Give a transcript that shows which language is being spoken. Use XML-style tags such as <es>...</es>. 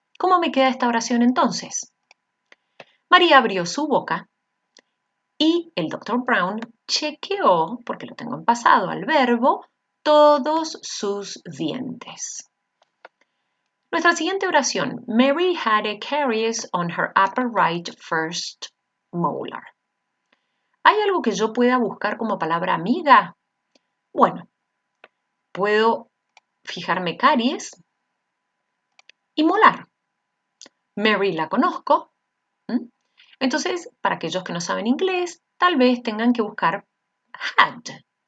<es>¿Cómo me queda esta oración entonces? María abrió su boca y el Dr. Brown chequeó, porque lo tengo en pasado al verbo, todos sus dientes. Nuestra siguiente oración.</es> <en>Mary had a caries on her upper right first molar.</en> <es>¿Hay algo que yo pueda buscar como palabra amiga? Bueno, puedo fijarme caries y molar. Mary la conozco. Entonces, para aquellos que no saben inglés, tal vez tengan que buscar had.</es>